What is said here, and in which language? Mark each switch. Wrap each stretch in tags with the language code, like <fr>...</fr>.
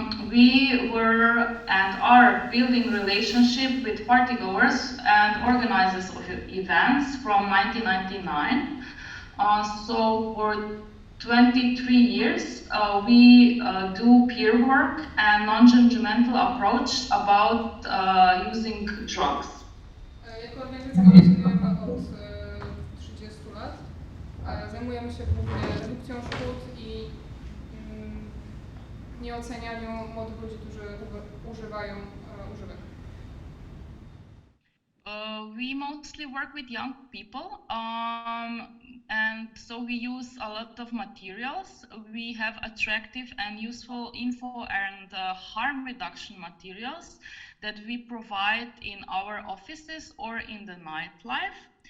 <en>We were and are building relationship with partygoers and organizers of events from 1999. So for 23 years, we do peer work and non-judgmental approach about using drugs.</en> <pl>Jako organizacja funkcjonujemy od 30 lat. Zajmujemy się głównie redukcją szkód i nieocenianiu młodych ludzi, którzy używają używek.</pl> <en>We mostly work with young people, and so we use a lot of materials. We have attractive and useful info and harm reduction materials that we provide in our offices or in the nightlife.</en>